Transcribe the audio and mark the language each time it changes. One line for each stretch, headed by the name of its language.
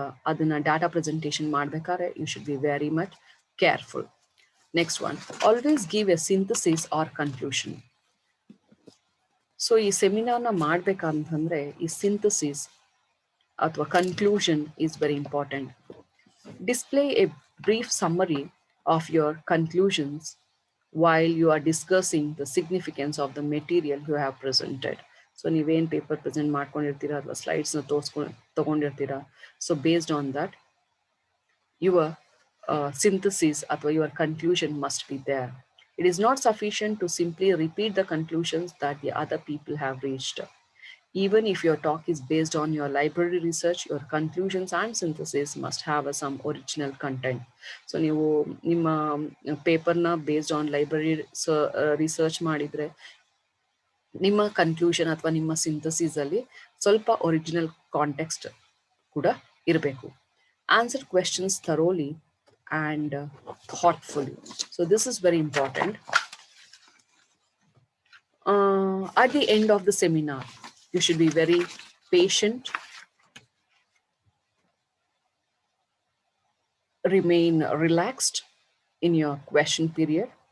Kannada: ಅದನ್ನು data presentation ಮಾಡಬೇಕಾದ್ರೆ
English: You should be very much careful. Next one, always give a synthesis or conclusion.
Kannada: So ಈ ಸೆಮಿನಾರ್ನ ಮಾಡಬೇಕಂತಂದರೆ ಈ synthesis ಅಥವಾ conclusion
English: Is very important. Display a brief summary of your conclusions while you are discussing the significance of the material you have presented.
Kannada: So ನೀವೇನು paper present ಮಾಡ್ಕೊಂಡಿರ್ತೀರಾ ಅಥವಾ ಸ್ಲೈಡ್ಸ್ನ ತಗೊಂಡಿರ್ತೀರಾ,
English: So based on that your synthesis ಅಥವಾ your conclusion must be there. It is not sufficient to simply repeat the conclusions that the other people have reached. Even if your talk is based on your library research, your conclusions and synthesis must have some original content.
Kannada: So ನೀವು ನಿಮ್ಮ ಪೇಪರ್ನ
English: based on library research
Kannada: ಮಾಡಿದರೆ ನಿಮ್ಮ conclusion ಅಥವಾ ನಿಮ್ಮ ಸಿಂಥಸಿಸಲ್ಲಿ ಸ್ವಲ್ಪ original context ಕೂಡ ಇರಬೇಕು.
English: Answer questions thoroughly and thoughtfully. So this is very important. At the end of the seminar, you should be very patient, remain relaxed in your question period.